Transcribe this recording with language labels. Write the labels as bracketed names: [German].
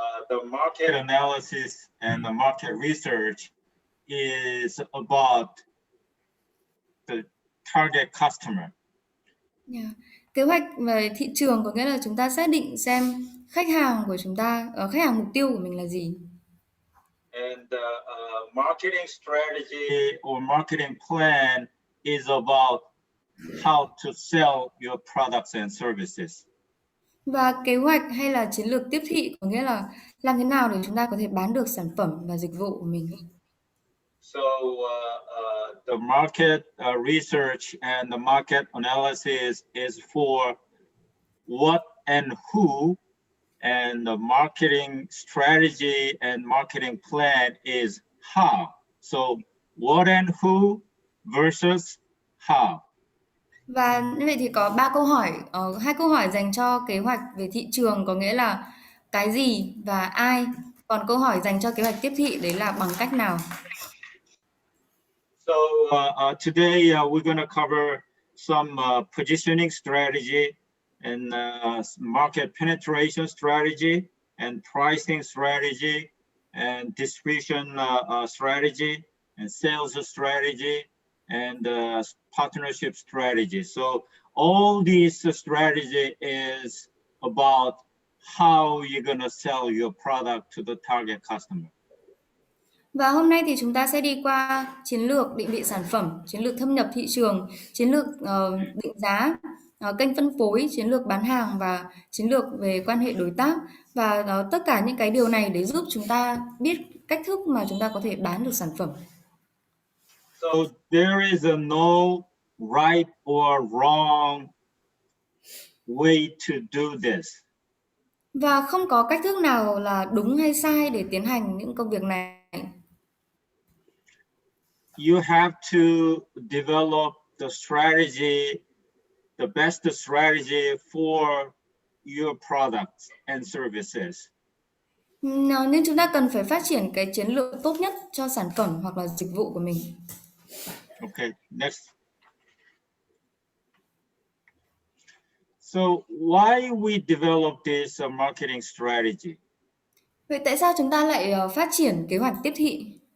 [English] The market analysis and the market research is about the target customer. Yeah. [Vietnamese] Kế hoạch về thị trường có nghĩa là chúng ta xác định xem khách hàng của chúng ta, khách hàng mục tiêu của mình là gì. [English] And marketing strategy or marketing plan is about how to sell your products and services. [Vietnamese] Và kế hoạch hay là chiến lược tiếp thị có nghĩa là làm thế nào để chúng ta có thể bán được sản phẩm và dịch vụ của mình. [English] So the market research and the market analysis is for what and who, and the marketing strategy and marketing plan is how. So what and who versus how. [Vietnamese] Và như vậy thì có 3 câu hỏi, 2 câu hỏi dành cho kế hoạch về thị trường có nghĩa là cái gì và ai. Còn câu hỏi dành cho kế hoạch tiếp thị đấy là bằng cách nào. [English] So today we're going to cover some positioning strategy and market penetration strategy and pricing strategy and distribution strategy and sales strategy and partnership strategy. So all these strategy is about how you're going to sell your product to the target customer. [Vietnamese] Và hôm nay thì chúng ta sẽ đi qua chiến lược định vị sản phẩm, chiến lược thâm nhập thị trường, chiến lược định giá, kênh phân phối, chiến lược bán hàng và chiến lược về quan hệ đối tác. Và tất cả những cái điều này để giúp chúng ta biết cách thức mà chúng ta có thể bán được sản phẩm. [English] So there is no right or wrong way to do this. [Vietnamese] Và không có cách thức nào là đúng hay sai để tiến hành những công việc này. [English] You have to develop the strategy, the best strategy for your products and services. [Vietnamese] Nên chúng ta cần phải phát triển cái chiến lược tốt nhất cho sản phẩm hoặc là dịch vụ của mình. [English] Okay, next. So why we develop this marketing strategy? [Vietnamese] Vậy tại sao chúng ta lại phát triển kế hoạch tiếp thị?